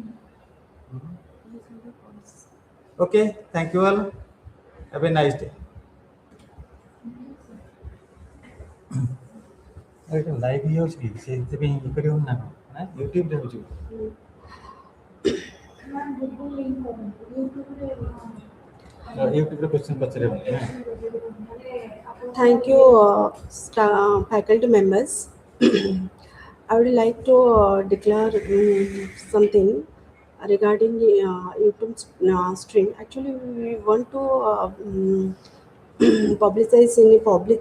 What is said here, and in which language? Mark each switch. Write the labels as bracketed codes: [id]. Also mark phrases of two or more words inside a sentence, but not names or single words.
[en] Okay, thank you all. Have a nice day. [or] ଲାଇଭ୍ ହେଇଯାଉଛି କି ସେଇଥିପାଇଁ ଇଏ କରିବନି ନା କ'ଣ ନା ୟୁଟ୍ୟୁବରେ ହେଉଛି ୟୁଟ୍ୟୁବରେ କ୍ୱେଶ୍ଚନ୍ ପଚାରିବନି ନା [en] Thank you, faculty members. I would like to declare something regarding YouTube stream. Actually, we want to publicize in the public.